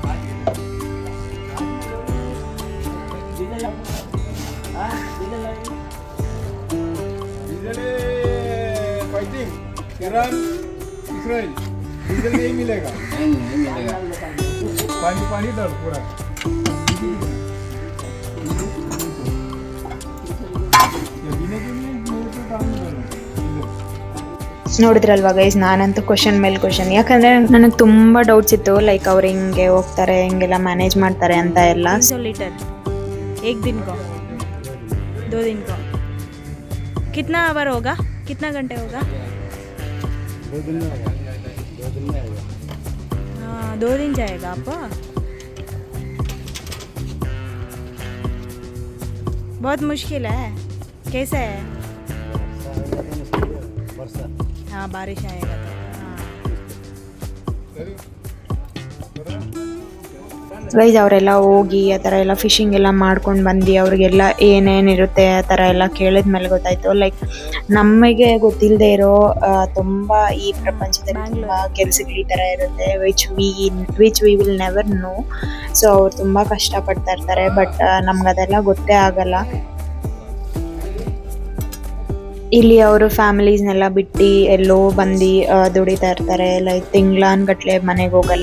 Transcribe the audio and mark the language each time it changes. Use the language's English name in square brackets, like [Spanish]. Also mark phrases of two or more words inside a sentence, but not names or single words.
[Hindi] फाइटिंग ईरान इसराइल डीजल नहीं मिलेगा, नहीं मिलेगा। पानी पानी डाल पूरा। [Kannada] ನೋಡಿದ್ರಲ್ವಾ ಗೈಸ್, ನಾನಂತೂ ಕ್ವಶನ್ ಮೇಲೆ ಕ್ವಶನ್, ಯಾಕಂದರೆ ನನಗೆ ತುಂಬ ಡೌಟ್ಸ್ ಇತ್ತು. ಲೈಕ್ ಅವ್ರು ಹಿಂಗೆ ಹೋಗ್ತಾರೆ, ಹಿಂಗೆಲ್ಲ ಮ್ಯಾನೇಜ್ ಮಾಡ್ತಾರೆ ಅಂತ ಎಲ್ಲ. [Hindi] 300 लीटर एक दिन को, 2 दिन को कितना आवर होगा? कितना घंटे होगा? 2 दिन में आएगा। हाँ, 2 दिन जाएगा आप? बहुत मुश्किल है। कैसे है? हाँ, बारिश आएगा तो। हाँ, [Kannada] ಗೈಸ್ ಅವರೆಲ್ಲ ಹೋಗಿ ಆ ಥರ ಎಲ್ಲ ಫಿಶಿಂಗ್ ಎಲ್ಲ ಮಾಡ್ಕೊಂಡು ಬಂದು ಅವ್ರಿಗೆಲ್ಲ ಏನೇನಿರುತ್ತೆ ಆ ಥರ ಎಲ್ಲ ಕೇಳಿದ್ಮೇಲೆ ಗೊತ್ತಾಯಿತು ಲೈಕ್ ನಮಗೆ ಗೊತ್ತಿಲ್ಲದೆ ಇರೋ ತುಂಬ ಈ ಪ್ರಪಂಚದಲ್ಲಿ ತುಂಬ ಕೆಲಸಗಳು ಈ ಥರ ಇರುತ್ತೆ [English] which we will never know. [Kannada] ಸೊ ಅವ್ರು ತುಂಬ ಕಷ್ಟಪಡ್ತಾ ಇರ್ತಾರೆ, ಬಟ್ ನಮ್ಗದೆಲ್ಲ ಗೊತ್ತೇ ಆಗಲ್ಲ. ಇಲ್ಲಿ ಅವರು ಫ್ಯಾಮಿಲೀಸ್ನೆಲ್ಲ ಬಿಟ್ಟು ಎಲ್ಲೋ ಬಂದು ದುಡಿತಾ ಇರ್ತಾರೆ, ಲೈಕ್ ತಿಂಗ್ಳಾನ್ಗಟ್ಲೆ ಮನೆಗೆ ಹೋಗಲ್ಲ.